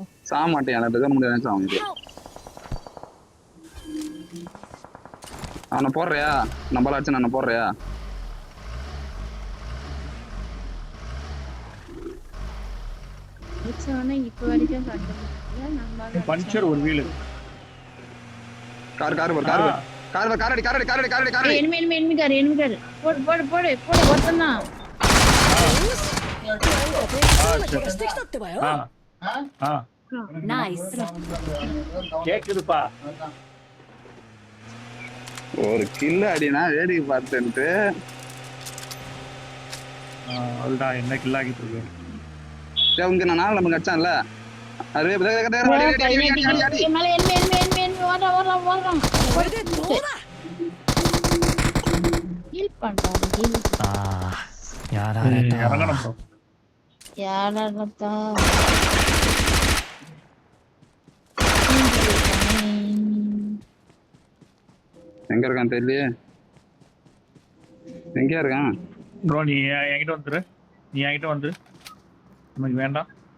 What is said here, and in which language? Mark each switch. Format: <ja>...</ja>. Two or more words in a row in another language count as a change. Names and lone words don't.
<ta>சாக மாட்டேன் எனக்கு முடியாது நினைச்சு அவனை போடுறியா? நம்மளாச்சு நான் போடுறியா? இப்ப வரைக்கும் பஞ்சர் ஒரு வீல். கார்</ta> <en>enemy car.</en> <ta>போடு ஒருத்தனா.</ta> <ja>してきたってばよ。</ja> <en>Nice.</en> <ta>கேக்குதுப்பா. ஒரு கில்ல அடினா வேடிக்கை பார்த்துட்டு அதுதான் என்ன கில் ஆகிட்டு இருக்கு. இங்க நான் நமக்கு அடிச்சான்ல அது மேல enemy வர.</ta> <ja>これでどうだ。</ja> <ta>ஹீல் பண்றாரு ஹீல்.</ta> <ja>やられた。</ja> <ta>இறங்கணும் ப்ரோ. யாரடா? எங்க இருக்கான் தெரியலையே. எங்கயா இருக்கான் ப்ரோ? நீ என்கிட்ட வந்துரு. நமக்கு வேண்டாம்.</ta>